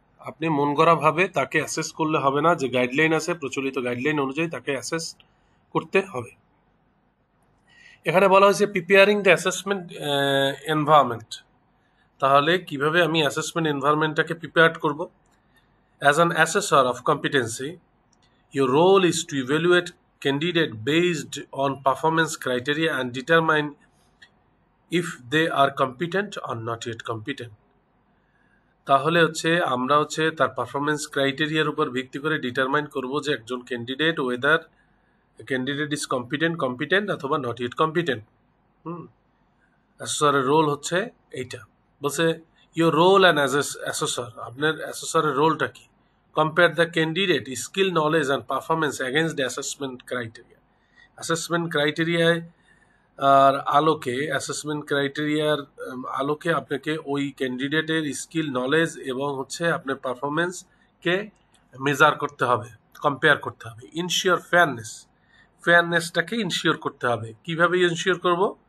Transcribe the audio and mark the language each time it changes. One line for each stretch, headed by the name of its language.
Bangla: আপনি মন গড়া ভাবে তাকে অ্যাসেস করলে হবে না, যে গাইডলাইন আছে প্রচলিত গাইডলাইন অনুযায়ী তাকে অ্যাসেস করতে হবে। এখানে বলা হয়েছে
English: Preparing the assessment environment.
Bangla: তাহলে কিভাবে আমি অ্যাসেসমেন্ট এনভায়রনমেন্টটাকে প্রিপেয়ার করব?
English: As an assessor of competency, your role is to evaluate candidate based on performance criteria and determine if they are competent or not yet competent.
Bangla: তাহলে হচ্ছে আমরা হচ্ছে তার performance ক্রাইটেরিয়ার উপর ভিত্তি করে ডিটারমাইন করব যে একজন candidate
English: whether candidate is competent
Bangla: অথবা
English: Not yet competent.
Bangla: অ্যাসেসরের রোল হচ্ছে এইটা। বলছে
English: your role and assessor,
Bangla: আপনার অ্যাসেসরের রোলটা কি?
English: Compare the candidate skill, knowledge and performance against the assessment criteria.
Bangla: Assessment criteria আর আলোকে, অ্যাসেসমেন্ট ক্রাইটেরিয়ার আলোকে আপনাকে ওই ক্যান্ডিডেটের স্কিল, নলেজ এবং হচ্ছে আপনার পারফরমেন্সকে মেজার করতে হবে, কম্পেয়ার করতে হবে। ইনশিওর ফেয়ারনেসটাকে ইনশিওর করতে হবে। কিভাবে ইনশিওর করব?